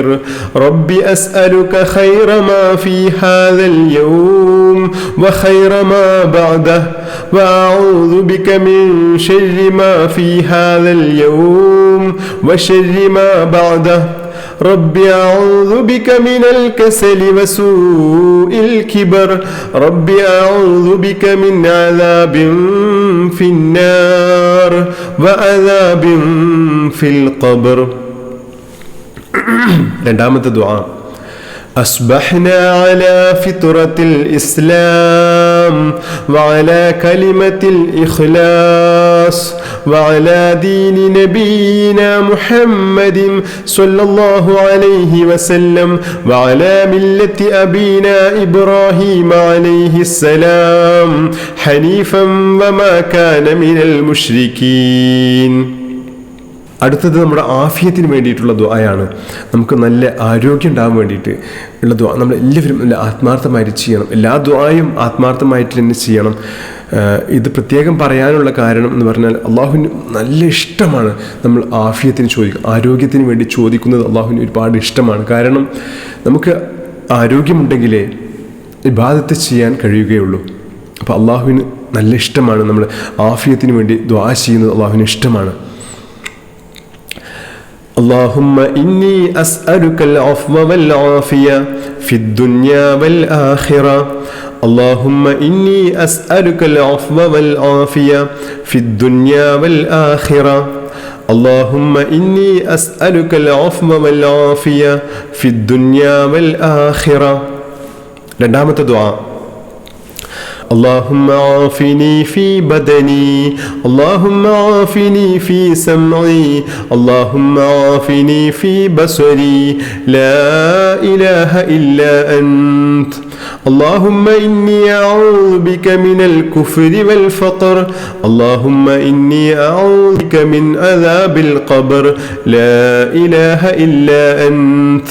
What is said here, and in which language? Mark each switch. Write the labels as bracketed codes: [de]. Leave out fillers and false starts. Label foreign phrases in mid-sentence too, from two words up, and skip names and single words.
[ar] رب أسألك خير ما في هذا اليوم وخير ما بعده وأعوذ بك من شر ما في هذا اليوم وشر ما بعده. رب أعوذ بك من الكسل وسوء الكبر. رب أعوذ بك من عذاب في النار وعذاب في القبر. [ml] രണ്ടാമത്തെ ദുആ. [ar] أصبحنا على فطرة الإسلام وعلى كلمة الإخلاص وعلى دين نبينا محمد صلى الله عليه وسلم وعلى ملة أبينا إبراهيم عليه السلام حنيفا وما كان من المشركين. [ml] അടുത്തത് നമ്മുടെ ആഫിയത്തിന് വേണ്ടിയിട്ടുള്ള ദുആയാണ്. നമുക്ക് നല്ല ആരോഗ്യം ഉണ്ടാകാൻ വേണ്ടിയിട്ട് ഉള്ള ദുആ നമ്മൾ എല്ലാവരും നല്ല ആത്മാർത്ഥമായിട്ട് ചെയ്യണം. എല്ലാ ദുആയും ആത്മാർത്ഥമായിട്ട് തന്നെ ചെയ്യണം. ഇത് പ്രത്യേകം പറയാനുള്ള കാരണം എന്ന് പറഞ്ഞാൽ അള്ളാഹുവിന് നല്ല ഇഷ്ടമാണ് നമ്മൾ ആഫിയത്തിന് ചോദിക്കുക, ആരോഗ്യത്തിന് വേണ്ടി ചോദിക്കുന്നത് അള്ളാഹുവിന് ഒരുപാട് ഇഷ്ടമാണ്. കാരണം നമുക്ക് ആരോഗ്യമുണ്ടെങ്കിലേ ഇബാദത്ത് ചെയ്യാൻ കഴിയുകയുള്ളൂ. അപ്പോൾ അള്ളാഹുവിന് നല്ല ഇഷ്ടമാണ് നമ്മൾ ആഫിയത്തിന് വേണ്ടി ദുആ ചെയ്യുന്നത്, അള്ളാഹുവിന് ഇഷ്ടമാണ്. [ar] اللهم إني أسألك العفو والعافية في الدنيا والآخرة. اللهم إني أسألك العفو والعافية في الدنيا والآخرة. اللهم إني أسألك العفو والعافية في الدنيا والآخرة. [ml] രണ്ടാമത്തെ ദുആ [ar] اللهم عافني في بدني، اللهم عافني في سمعي، اللهم عافني في بصري، لا إله إلا أنت. اللهم إني أعوذ بك من الكفر والفقر، اللهم إني أعوذ بك من عذاب القبر، لا إله إلا أنت.